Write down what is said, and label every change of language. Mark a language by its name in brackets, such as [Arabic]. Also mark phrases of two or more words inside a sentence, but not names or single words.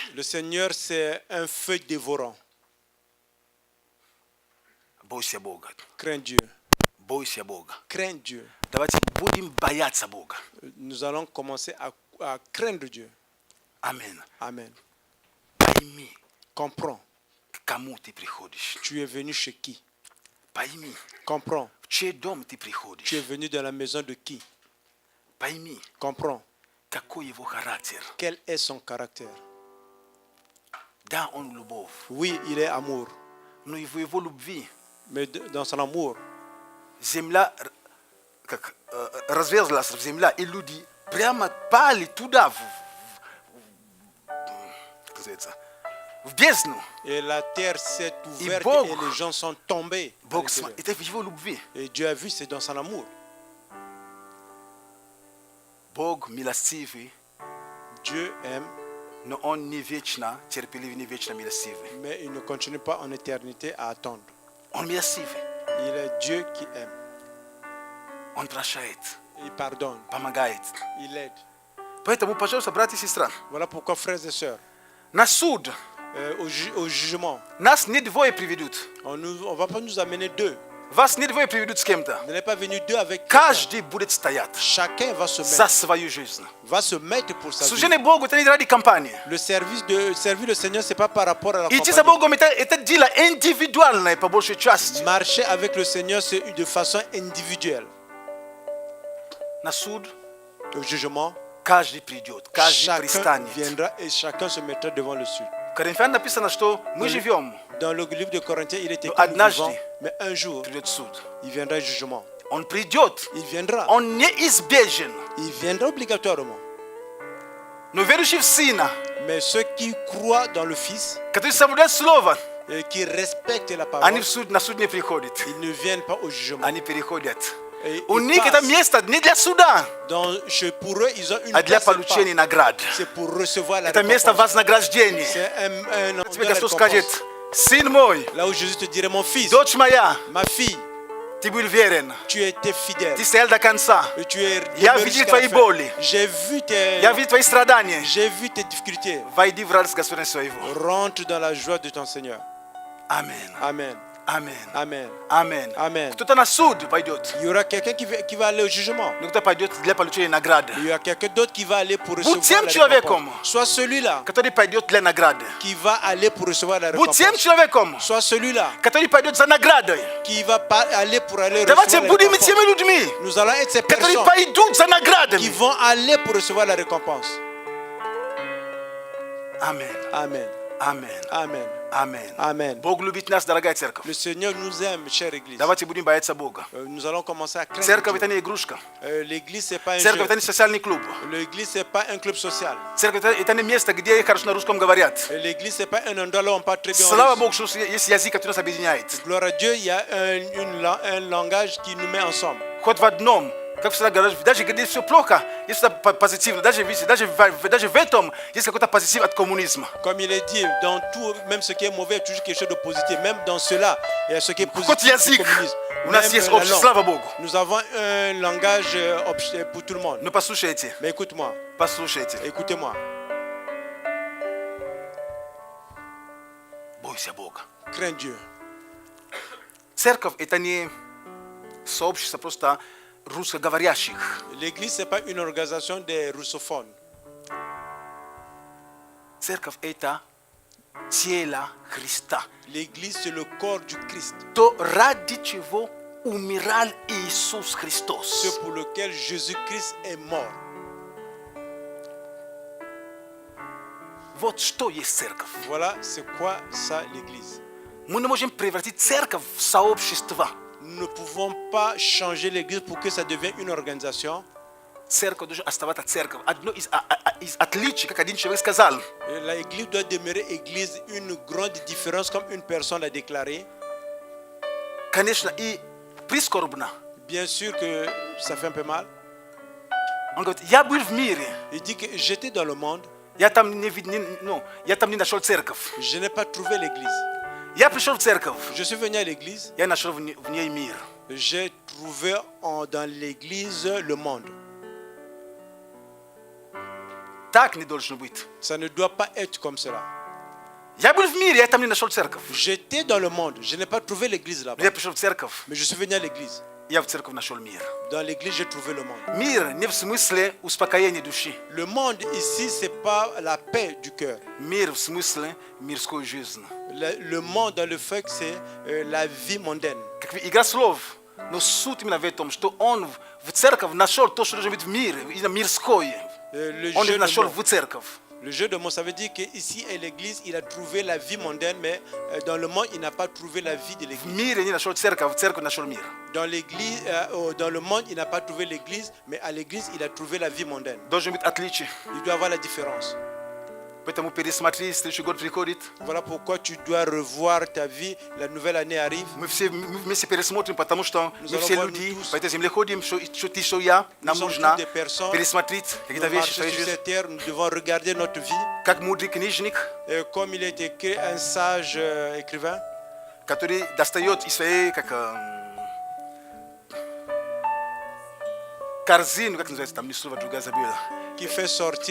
[French] Le Seigneur, c'est un feu dévorant. [Russian] Бойся Бога. [French] Crains Dieu. [Russian] Бойся Бога. [French] Crains Dieu. [Russian] Давайте будем бояться Бога. [French] Nous allons commencer à craindre Dieu. [Russian] Амин. [French] Amen. [Russian] Пойми, [French] Comprends. [Russian] к кому ты приходишь. [French] Tu es venu chez qui? [Russian] Пойми, [French] Comprends. [Russian] в чей дом ты [French] Tu es [Russian] приходишь. [French] venu dans la maison de qui? [Russian] Пойми, [French] Comprends. [Russian] какой его характер. [French] Quel est son caractère? [Russian] Да, он любовь. [French] Oui, il est amour. [Russian] Но его любви [French] Mais dans son amour, [Russian] земля как разверзлась в земля, и люди прямо пали туда, как называется, в бездну. [French] et la terre s'est ouverte [Russian] Бог- [French] et les gens sont tombés. à [Russian] Бог [French] l'intérieur. [Russian] это в его любви. [French] Et Dieu a vu, c'est dans son amour. [Russian] Бог милостивый, [French] Dieu aime, [Russian] но он не вечно терпеливый, не вечно милостивый. [French] mais il ne continue pas en éternité à attendre. [Russian] Он милостивый, [French] Il est Dieu qui aime. [Russian] он прощает, [French] Il pardonne, [Russian] помогает. [French] il aide. [Russian] Поэтому, пожалуйста, братья и сестры, [French] Voilà pourquoi, frères et sœurs, [Russian] на суд [French] au jugement, [Russian] нас не двое приведут. [French] on ne va pas nous amener deux. [Russian] Вас не двое приведут с кем-то. [French] Ne n'est pas venu deux avec quelqu'un. [Russian] Каждый будет стоять [French] Chacun va se [Russian] за [French] mettre, [Russian] свою жизнь. [French] pour sa vie. [Russian] Служение Богу это не ради компании. [French] Le servir le Seigneur, c'est pas par rapport à la [Russian] Идти за [French] compagnie. [Russian] Богом это дело индивидуальное по большей части. [French] Marcher avec le Seigneur, c'est de façon individuelle. [Russian] На суд [French] Au jugement, [Russian] каждый придет, каждый [French] chacun [Russian] пристанет. [French] viendra et chacun se mettra devant le sujet. [Russian] В Коринфянам написано, что мы живем, [French] Dans le livre de Corinthiens, il est écrit [Russian] однажды [French] vivant, mais un jour, [Russian] придет суд. [French] il viendra le jugement. [Russian] Он придет, [French] Il viendra. [Russian] он неизбежен. [French] Il viendra obligatoirement. [Russian] Но верующие в Сына, [French] Mais ceux qui croient dans le Fils [Russian] которые соблюдают Слово, [French] et qui respectent la [Russian] они [French] parole, [Russian] на суд не приходят. [French] ils ne viennent pas au jugement. [Russian] Они переходят. [French] Et [Russian] У [French] ils [Russian] них это [French] passent. [Russian] место не для суда, [French] Pour eux, ils ont une [Russian] а для [French] place, c'est [Russian] получения [French] pas- [Russian] наград. [French] c'est pour recevoir la [Russian] Это место [French] récompense. [Russian] вознаграждения. [French] C'est un [Russian] Тебе [French] honneur [Russian] Господь [French] récompense. [Russian] скажет, сын мой, [French] Là où Jésus te dirait, mon fils, [Russian] дочь моя, [French] ma fille, [Russian] ты был верен, [French] tu étais fidèle. [Russian] ты стоял до конца. [French] Et tu es [Russian] Я [French] demeuré [Russian] видел [French] jusqu'à [Russian] твои [French] la fin. [Russian] боли. [French] J'ai vu [Russian] Я видел твои страдания. [French] tes difficultés. [Russian] Войди в радость Господня своего. [French] Rentre dans la joie de ton Seigneur. [Russian] Аминь. [French] Amen. [Russian] Аминь. [French] Amen. [Russian] Аминь. [French] Amen. [Russian] Кто-то на суд пойдет, [French] Il y aura quelqu'un qui va aller au jugement. [Russian] но кто пойдет для получения награды. [French] Il y aura quelqu'un d'autre qui va aller pour [Russian] Будь [French] recevoir [Russian] тем [French] la [Russian] человеком, [French] récompense. Soit celui-là [Russian] который пойдет для награды. [French] qui va aller pour recevoir la [Russian] Будь тем [French] récompense. [Russian] человеком, [French] Soit celui-là [Russian] который пойдет за наградой. [French] qui va aller pour aller [Russian] Давайте [French] recevoir la [Russian] будем [French] récompense. [Russian] теми людьми, [French] Nous allons être ces [Russian] которые [French] personnes [Russian] пойдут за [French] qui [Russian] наградами. [French] vont aller pour recevoir la récompense. [Russian] Аминь. [French] Amen. [Russian] Аминь. [French] Amen. Amen. Amen. [Russian] Bog любит нас, дорогая церковь. [French] Le Seigneur nous aime, chère Église. [Russian] Давайте будем бояться Бога. [French] Nous allons commencer à craindre [Russian] Церковь [French] Dieu. [Russian] это не игрушка. [French] L'église, c'est pas un [Russian] Церковь это [French] jeu. [Russian] не социальный клуб. [French] L'église, c'est pas un club social. [Russian] Церковь это не место, где хорошо на русском говорят. [French] L'église, c'est pas un endroit là où on parle très bien. [Russian] Слава [French] russe. [Russian] Богу, что есть язык, который нас объединяет. [French] Gloire à Dieu, il y a un langage qui nous met ensemble. [Russian] Хоть в одном, как всегда говорят, даже где все плохо, есть что-то позитивное. Даже в этом есть какой-то позитив от коммунизма. [French] Comme il est dit, dans tout, même ce qui est mauvais, il y a toujours quelque chose de positif. Même dans cela, il y a ce qui est [Russian] Хоть [French] positif du [Russian] язык, [French] communisme. [Russian] у нас [French] Même [Russian] есть [French] la [Russian] общее, [French] langue. [Russian] слава Богу. [French] Nous avons un langage pour tout le monde. [Russian] Но послушайте, [French] Mais écoute-moi, [Russian] послушайте. [French] écoutez-moi. [Russian] Бойся Бога. [French] Crains Dieu. [Russian] Церковь это не сообщество просто русскоговорящих. [French] L'église, ce n'est pas une organisation des russophones. [Russian] Церковь это тело Христа. [French] L'église, c'est le corps du Christ. [Russian] То ради чего умирал Иисус Христос. [French] Ce pour lequel Jésus-Christ est mort. [Russian] Вот что есть церковь. [French] Voilà, c'est quoi ça, l'église? [Russian] Мы не можем превратить церковь в сообщество. [French] Nous ne pouvons pas changer l'église pour que ça devienne une organisation. [Russian] Церковь должна оставаться церковью. Одно из отличий, как один человек сказал, [French] L'église doit demeurer église. Une grande différence, comme une personne l'a déclaré. [Russian] конечно, и прискорбно. [French] Bien sûr que ça fait un peu mal. [Russian] Он говорит, я был в мире, [French] Il dit que j'étais dans le monde, [Russian] я там не нашел церковь. [French] je n'ai pas trouvé l'église. [Russian] Я пришел в церковь, [French] Je suis venu à l'église, [Russian] я нашел в ней мир. [French] j'ai trouvé dans l'église le monde. [Russian] Так не должно быть. [French] Ça ne doit pas être comme cela. [Russian] Я был в мире, я там не нашел церковь. [French] J'étais dans le monde, je n'ai pas trouvé l'église [Russian] Но [French] là-bas. [Russian] я пришел в церковь, [French] Mais je suis venu à l'église. [Russian] я в церковь нашел мир. [French] Dans l'église, j'ai trouvé le monde. [Russian] Мир не в смысле успокоения души. [French] Le monde ici, ce n'est pas la paix du cœur. [Russian] Мир в смысле мирской жизни. [French] Le monde dans le fait que c'est la vie mondaine. [Russian] Как игра слов. Но суть именно в этом, что он в церковь нашел то, что должно быть в мире, именно мирское. Он нашел в церковь. [French] Le jeu de mots, ça veut dire qu'ici à l'église, il a trouvé la vie mondaine, mais dans le monde, il n'a pas trouvé la vie de [Russian] В [French] l'église. [Russian] мире не нашел церковь, в церковь нашел мир. [French] Dans l'église, dans le monde, il n'a pas trouvé l'église, mais à l'église, il a trouvé la vie mondaine. [Russian] Должен быть отличие. [French] Il doit avoir la différence. [Russian] Поэтому пересмотри, следующий год приходит. [French] Voilà pourquoi tu dois revoir ta vie. La nouvelle année arrive. [Russian] Мы вместе пересмотрим, потому что [French] Nous [Russian] мы [French] allons [Russian] все [French] voir [Russian] люди [French] nous tous. [Russian] по этой земле ходим, что ты, что я. Нам [French] Nous sommes [Russian] нужно [French] tous des personnes. [Russian] пересмотреть [French] Nous [Russian] какие-то вещи в [French] marchons [Russian] своей [French] sur [Russian] жизни. [French] cette terre, nous devons regarder notre vie. [Russian] Как мудрый книжник, [French] Comme il est écrit, un sage écrivain [Russian] который достает из своей, корзину, как называется, там не слово, другая забила. [French] qui fait sortir